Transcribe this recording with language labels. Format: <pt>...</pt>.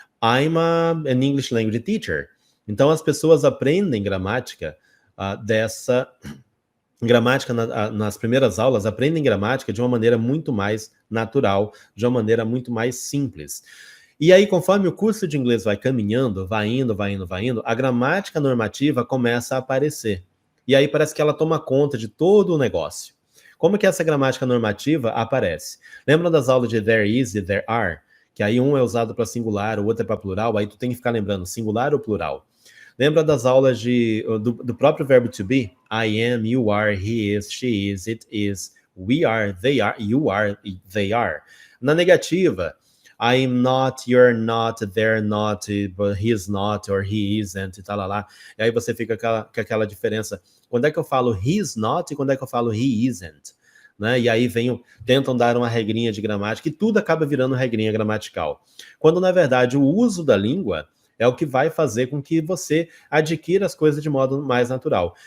<en>I'm an English language teacher.</en> <pt>Então as pessoas aprendem gramática dessa gramática nas primeiras aulas, aprendem gramática de uma maneira muito mais natural, de uma maneira muito mais simples. E aí, conforme o curso de inglês vai caminhando, vai indo, a gramática normativa começa a aparecer. E aí parece que ela toma conta de todo o negócio. Como que essa gramática normativa aparece? Lembra das aulas de there is e there are? Que aí um é usado para singular, o outro é para plural, aí tu tem que ficar lembrando singular ou plural. Lembra das aulas do próprio verbo to be?</pt> <en>I am, you are, he is, she is, it is, we are, you are, they are. Na negativa, I'm not, you're not, they're not, but he's not, or he isn't, e tal, lá.</en> <pt>E aí você fica com aquela diferença. Quando é que eu falo he's not e quando é que eu falo he isn't? Né? E aí tentam dar uma regrinha de gramática e tudo acaba virando regrinha gramatical. Quando, na verdade, o uso da língua é o que vai fazer com que você adquira as coisas de modo mais natural.</pt>